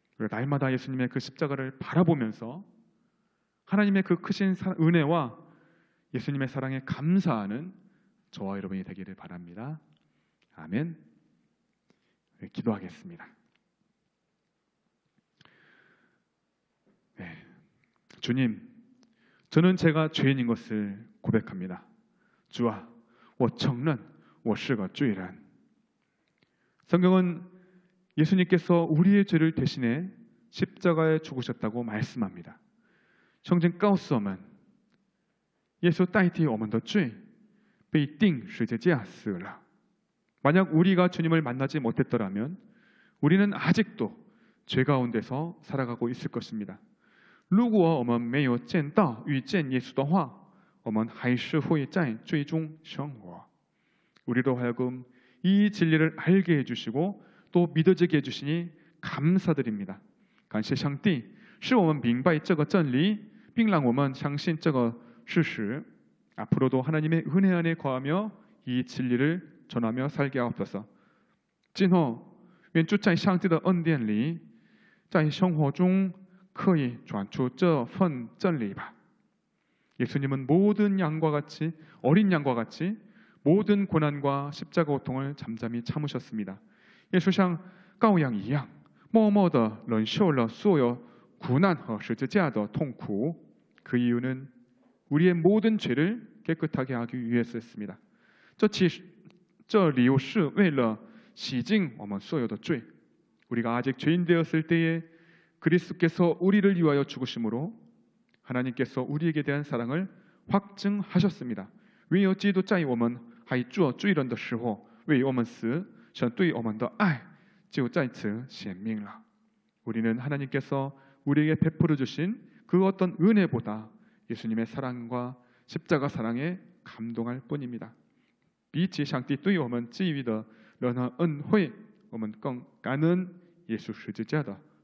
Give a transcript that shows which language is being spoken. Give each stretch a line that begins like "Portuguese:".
Korean: 날마다 예수님의 그 십자가를 바라보면서 하나님의 그 크신 은혜와 예수님의 사랑에 감사하는 저와 여러분이 되기를 바랍니다. 아멘. 기도하겠습니다. 주님, 저는 제가 죄인인 것을 고백합니다. 주아,
Chinese: 我承认我是个罪人.
Korean: 성경은 예수님께서 우리의 죄를 대신해 십자가에 죽으셨다고 말씀합니다.
Chinese: 圣经告诉我们，耶稣代替我们的罪被钉十字架死了。
Korean: 만약 우리가 주님을 만나지 못했더라면 우리는 아직도 죄 가운데서 살아가고 있을 것입니다.
Chinese: 如果我们没有见到遇见耶稣的话，我们还是会在罪中生活。
Korean: 우리로 하여금 이 진리를 알게 해주시고 또 믿어지게 해주시니 감사드립니다.
Chinese: 感谢上帝，使我们明白这个真理，并让我们相信这个事实。
Korean: 앞으로도 하나님의 은혜 안에 거하며 이 진리를 전하며 살게 하옵소서.
Chinese: 今后愿住在上帝的恩典里，在生活中可以传出这份真理吧。
Korean: 예수님은 모든 양과 같이 어린 양과 같이 모든 고난과 십자가 고통을 잠잠히 참으셨습니다.
Chinese: 耶稣像羔羊一样，默默地忍受了所有苦难和十字架的痛苦。
Korean: 그 이유는 우리의 모든 죄를 깨끗하게 하기 위해서였습니다.
Chinese: 这理由是为了洗净我们所有的罪。
Korean: 우리가 아직 죄인 되었을 때에 그리스도께서 우리를 위하여 죽으심으로 하나님께서 우리에게 대한 사랑을 확증하셨습니다.
Chinese: 唯有基督在我们还做罪人的时候为我们死，神对我们的爱就在此显明了。
Korean: 우리는 하나님께서 우리에게 베풀어 주신 그 어떤 은혜보다 예수님의 사랑과 십자가 사랑에 감동할 뿐입니다.
Chinese: 比起上帝对我们给予的任何恩惠，我们更感恩耶稣十字架的